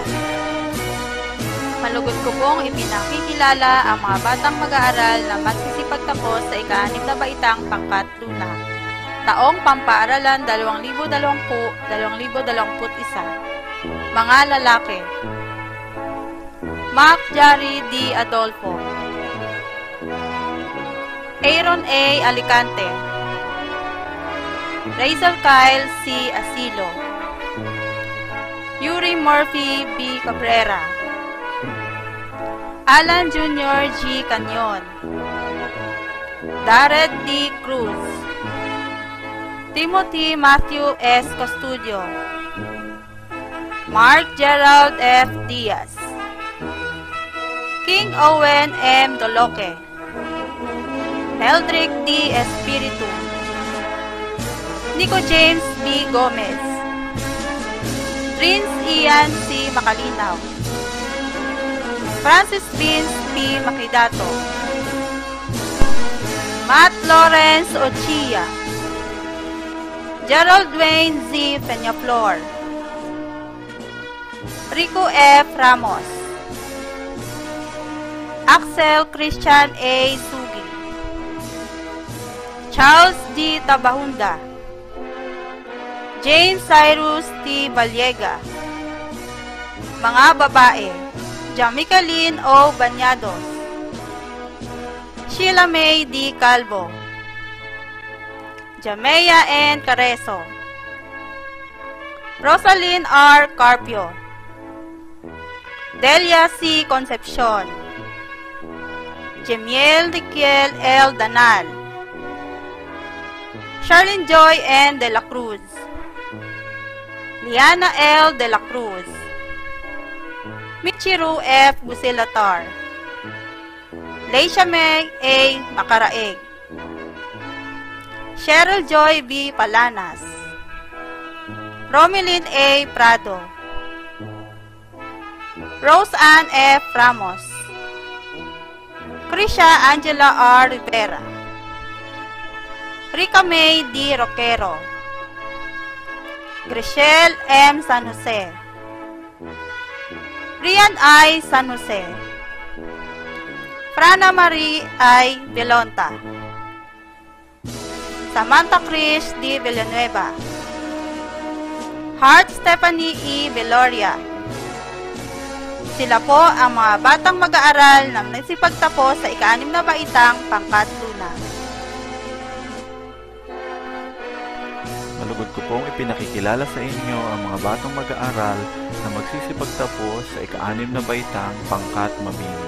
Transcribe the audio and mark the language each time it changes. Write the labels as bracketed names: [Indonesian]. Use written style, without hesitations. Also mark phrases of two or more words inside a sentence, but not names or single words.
[Filipino] Malugod ko pong ipinakikilala ang mga batang mag-aaral na magsisipagtapos sa ika-6 na baitang pangkat Luna, taong pampaaralan 2020-2021. Mga lalaki: Mark Jari D. Adolfo, Aaron A. Alicante, Rachel Kyle C. Asilo, Yuri Murphy B. Cabrera, Alan Jr. G. Canyon, Darred D. Cruz, Timothy Matthew S. Custodio, Mark Gerald F. Diaz, King Owen M. Doloque, Eldrick D. Espiritu, Nico James B. Gomez, Prince Ian C. Makalinaw, Francis Vince P. Makidato, Matt Lawrence Ochia, Gerald Dwayne Z. Peñaflor, Rico F. Ramos, Axel Christian A. Sugi, Charles D. Tabahunda, James Cyrus T. Vallega. Mga babae, Jamicaline O. Banyados, Sheila May D. Calvo, Jamea N. Careso, Rosalyn R. Carpio, Delia C. Concepcion, Jemiel Riquel L. Danal, Charlene Joy N. De La Cruz, Liana L. De La Cruz, Michiru F. Busilatar, Leisha May A. Macaraeg, Cheryl Joy B. Palanas, Romilyn A. Prado, Rose Ann F. Ramos, Krisha Angela R. Rivera, Rica May D. Roquero, Grishel M. San Jose, Rian I. San Jose, Frana Marie I. Belonta, Samantha Krish D. Villanueva, Heart Stephanie E. Veloria. Sila po ang mga batang mag-aaral na nagsipagtapos sa ika-6 na baitang pangkat luna. Malugod ko pong ipinakikilala sa inyo ang mga batang mag-aaral na magsisipagtapos sa ika-6 na baitang pangkat mabini.